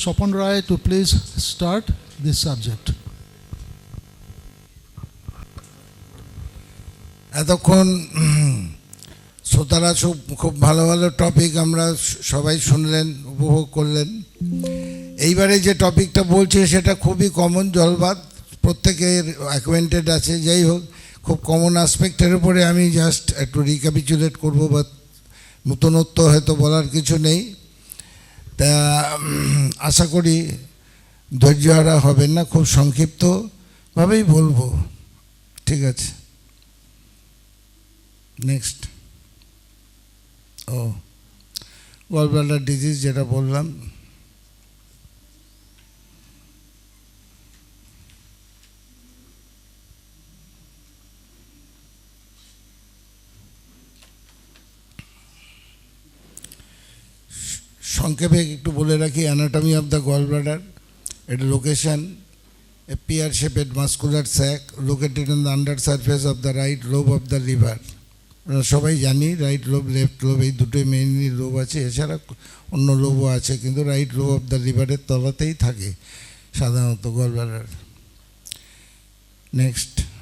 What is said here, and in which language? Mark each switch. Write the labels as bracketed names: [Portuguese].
[English] Swapan Rai to please start this subject. [Bangla] এতক্ষণ শ্রোতারা খুব ভালো ভালো টপিক আমরা সবাই শুনলেন, উপভোগ করলেন। এইবারে যে টপিকটা বলছে সেটা খুবই কমন, জলবাত প্রত্যেকের অ্যাকোয়েন্টেড আছে। যাই হোক, খুব কমন অ্যাসপেক্টের উপরে আমি জাস্ট একটু রিক্যাপিচুলেট করব, বা নূতনত্ব হয়তো বলার কিছু নেই। তা আশা করি ধৈর্যহারা হবেন না, খুব সংক্ষিপ্তভাবেই বলবো, ঠিক আছে? নেক্সট, গলব্লাডার ডিজিজ যেটা বললাম, সংক্ষেপে একটু বলে রাখি অ্যানাটমি অফ দ্য গলব্লাডার। এটা location, [English] a pear-shaped muscular sac located on the under surface of the right lobe of the liver. [Bangla] সবাই জানি রাইট লোব লেফট লোব এই দুটোই মেইনলি লোব আছে, এছাড়া অন্য লোবও আছে, কিন্তু রাইট লোব অফ দ্য লিভারের তলাতেই থাকে সাধারণত গলব্লাডার। নেক্সট,